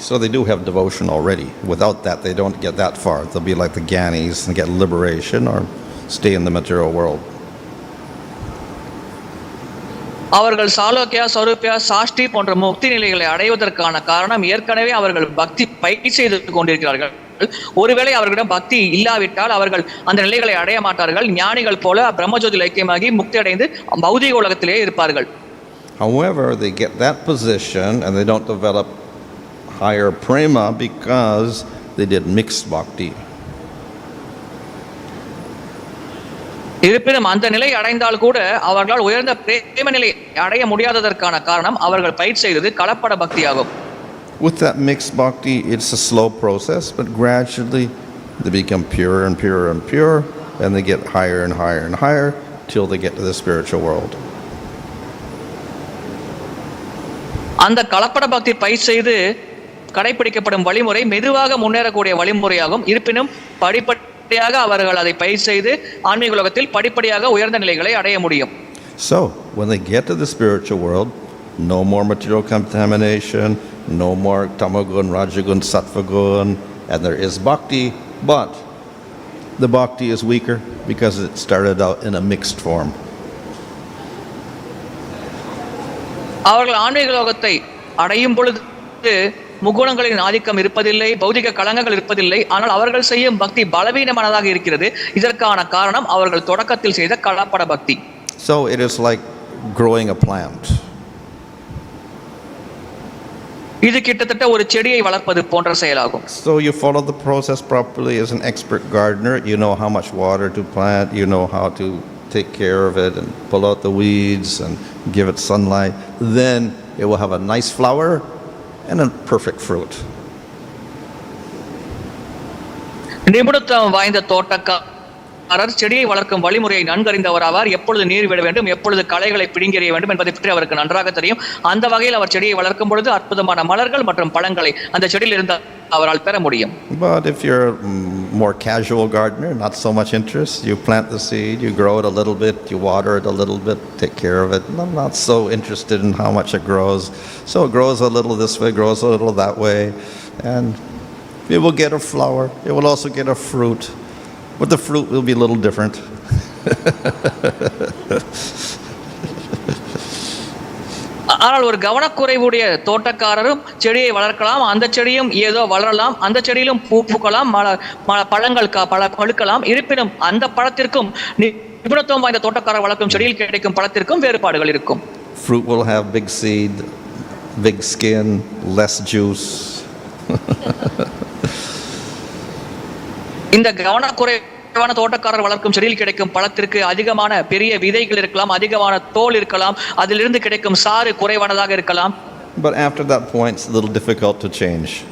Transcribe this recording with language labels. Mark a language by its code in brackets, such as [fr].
[en] So they do have devotion already. Without that, they don't get that far. They'll be like the gyanis and get liberation or stay in the material world. [ta] அவர்கள் சாலோக்கியா, சரூபியா, சாஷ்டி போன்ற முக்தி நிலைகளை அடைவதற்கான காரணம் ஏற்கனவே அவர்கள் பக்தி பயிற்சி செய்து கொண்டிருக்கிறார்கள். ஒருவேளை அவர்களிடம் பக்தி இல்லாவிட்டால் அவர்கள் அந்த நிலைகளை அடைய மாட்டார்கள். ஞானிகள் போல பிரம்மஜோதி ஐக்கியமாகி முக்தி அடைந்து பௌதிக உலகத்திலே இருப்பார்கள். [en] However, they get that position and they don't develop higher prema because they did mixed bhakti. [ta] இருப்பினும் அந்த நிலை அடைந்தால் கூட அவர்களால் உயர்ந்த பிரேம நிலை அடைய முடியாததற்கான காரணம் அவர்கள் பயிற்சி செய்தது கலப்பட பக்தியாகும். [en] With that mixed bhakti, it's a slow process, but gradually they become purer and purer and purer, and they get higher and higher and higher till they get to the spiritual world. [ta] அந்த கலப்பட பக்தி பயிற்சி செய்து கடைபிடிக்கப்படும் வழிமுறை மெதுவாக முன்னேறக்கூடிய வழிமுறையாகும். இருப்பினும் படிப்படியாக அவர்கள் அதை பயிற்சி செய்து ஆன்மீக உலகத்தில் படிப்படியாக உயர்ந்த நிலைகளை அடைய முடியும். [en] So, when they get to the spiritual world, no more material contamination, no more tamagun, rajagun, sattvagun, and there is bhakti, but the bhakti is weaker because it started out in a mixed form. [ta] அவர்கள் ஆன்மீக லோகத்தை அடையும் பொழுது முகுணங்களின் ஆதிக்கம் இருப்பதில்லை, பௌதிக களங்கங்கள் இருப்பதில்லை. ஆனால் அவர்கள் செய்யும் பக்தி பலவீனமானதாக இருக்கிறது. இதற்கான காரணம் அவர்கள் தொடக்கத்தில் செய்த கலப்பட பக்தி. [en] So it is like growing a plant. [ta] இது கிட்டத்தட்ட ஒரு செடியை வளர்ப்பது போன்ற செயலாகும். [en] So you follow the process properly as an expert gardener. You know how much water to plant. You know how to take care of it and pull out the weeds and give it sunlight. Then it will have a nice flower and a perfect fruit. [ta] நிபுணத்துவம் வாய்ந்த தோட்டக்காரர் செடியை வளர்க்கும் வழிமுறையை நன்கறிந்தவர் ஆவார். எப்பொழுது நீர் விட வேண்டும், எப்பொழுது களைகளை பிடுங்கெறிய வேண்டும் என்பதை பற்றி அவருக்கு நன்றாக தெரியும். அந்த வகையில் அவர் செடியை வளர்க்கும் பொழுது அற்புதமான மலர்கள் மற்றும் பழங்களை அந்த செடியில் இருந்து அவரால் பெற முடியும். [en] But if you're a more casual gardener, not so much interest, you plant the seed, you grow it a little bit, you water it a little bit, take care of it. I'm not so interested in how much it grows. So it grows a little this way, grows a little that way, and it will get a flower. It will also get a fruit, but the fruit will be a little different. [ta] ஆனால் ஒரு கவனக்குறைவுடைய தோட்டக்காரரும் செடியை வளர்க்கலாம், அந்த செடியும் ஏதோ வளரலாம், அந்த செடியிலும் பூ பூக்கலாம், பழங்கள் பழுக்கலாம். இருப்பினும் அந்த பழத்திற்கும் நிபுணத்துவம் வாய்ந்த தோட்டக்காரர் வளர்க்கும் செடியில் கிடைக்கும் பழத்திற்கும் வேறுபாடுகள் இருக்கும். [en] Fruit will have big seed, big skin, less juice. [ta] இந்த கவனக்குறைவான தோட்டக்காரர் வளர்க்கும் செடியில் கிடைக்கும் பழத்திற்கு அதிகமான பெரிய விதைகள் இருக்கலாம், அதிகமான தோல் இருக்கலாம், அதிலிருந்து கிடைக்கும் சாறு குறைவானதாக இருக்கலாம். [en] But after that point, it's a little difficult to change.